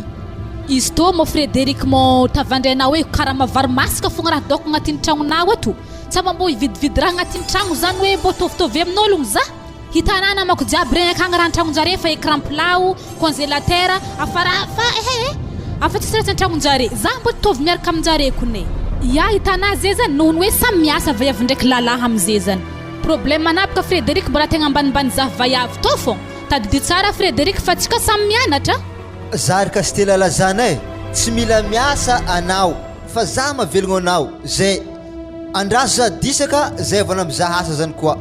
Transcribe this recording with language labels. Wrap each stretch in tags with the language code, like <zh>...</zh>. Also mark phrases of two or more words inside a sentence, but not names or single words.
<mg>Izy to mo Frédéric mo tavandrainao hoe karaha mavary masaka fogna raha daoko agnatin'ny tragnonao ato. Tsaba mbo hividividy raha agnatin'ny tragno zany hoe mbo tovitovy amin'ologno za. Hitanà namako jiaby regny akagny raha an-tragnonjare fa</mg> <fr>écran plat,</fr> <mg>congélateur, afa tsisy raha an-tragnonjare. Za mbo tovy miaraka aminjare kone. Ya hitanà zay zany nohony hoe samy miasa vaiavy ndraiky lalahy am'zay zany. Problème anapaka Frédéric mbola tegna ambanimbany za vaiavy to fogna. Tadidy tsara Frédéric fa tsika samy mianatra. Zary Castela lazana tsy mila miasa anao fa za mavelogno anao zay andraso za disaka zay vao mizaha asa zany koa.</mg>